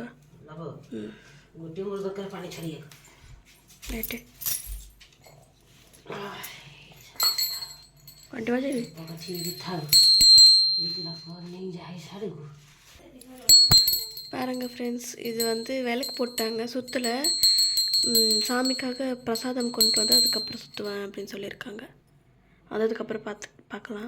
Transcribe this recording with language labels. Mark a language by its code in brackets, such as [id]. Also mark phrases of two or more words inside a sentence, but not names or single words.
[or] ଗୋଟିଏ ମୋର ଦରକାର ପାଣି ଛାଡ଼ିବାକୁ. ଏଠି ଘଣ୍ଟି ବାଜେବି [ta] பாருங்க ஃப்ரெண்ட்ஸ், இது வந்து விளக்கு போட்டாங்க சுற்றல. சாமிக்காக பிரசாதம் கொண்டு வந்து அதுக்கப்புறம் சுற்றுவேன் அப்படின்னு சொல்லியிருக்காங்க. அதுக்கப்புறம் பார்க்கலாம்.